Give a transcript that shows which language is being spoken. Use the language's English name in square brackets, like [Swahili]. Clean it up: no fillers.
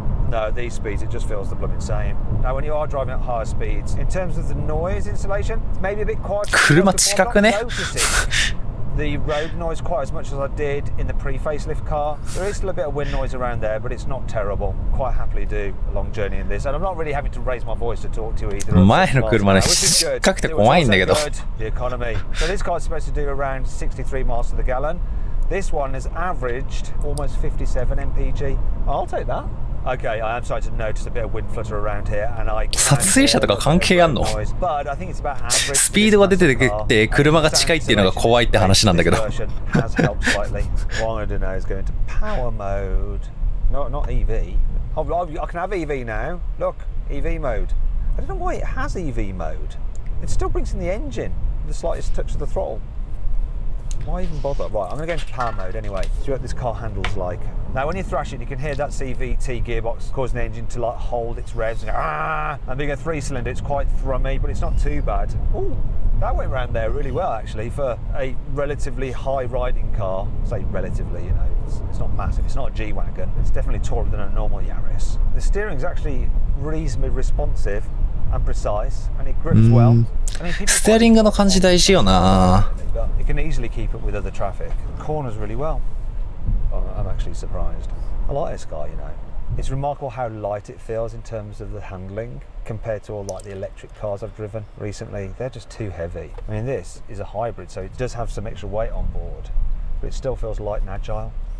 [English] No, these speeds, it just feels the blooming same. Now, when you are driving at higher speeds, in terms of the noise insulation, maybe a bit quieter. [Japanese] 車近くね。 [English] The road noise quite as much as I did in the pre-facelift car. There is still a bit of wind noise around there, but it's not terrible. Quite happily do a long journey in this, and I'm not really having to raise my voice to talk to you either. [Japanese] 前の車ね、近くて怖いんだけど。 [English] The economy. So this car's supposed to do around 63 miles to the gallon. This one has averaged almost 57 mpg. I'll take that. Okay, I am starting to notice a bit of wind flutter around here, and I [Japanese] 撮影者とか関係あんの？ [English] But I think it's about average. [Japanese] スピードが出てて車が近いっていうのが怖いって話なんだけど。 [English] Has helped slightly. What I'm going to do now is go into power mode. No, not EV. Oh, I can have EV now. Look, EV mode. I don't know why it has EV mode. It still brings in the engine, the slightest touch of the throttle. Why even bother? Right, I'm going to go into power mode anyway. See what this car handles like. Now, when you thrash it, you can hear that CVT gearbox causing the engine to like hold its revs and go, ah! And being a 3-cylinder, it's quite thrummy, but it's not too bad. Oh, that went round there really well actually for a relatively high riding car. Say relatively, you know, it's not massive. It's not a G-Wagon. It's definitely taller than a normal Yaris. The steering's actually reasonably responsive and precise, and it grips well. I mean, [Japanese] ステアリングの感じ大事よな。 [English] It can easily keep up with other traffic. Corners really well. I'm actually surprised. I like this car, you know. It's remarkable how light it feels in terms of the handling compared to all like the electric cars I've driven recently. They're just too heavy. I mean, this is a hybrid, so it does have some extra weight on board, but it still feels light and agile.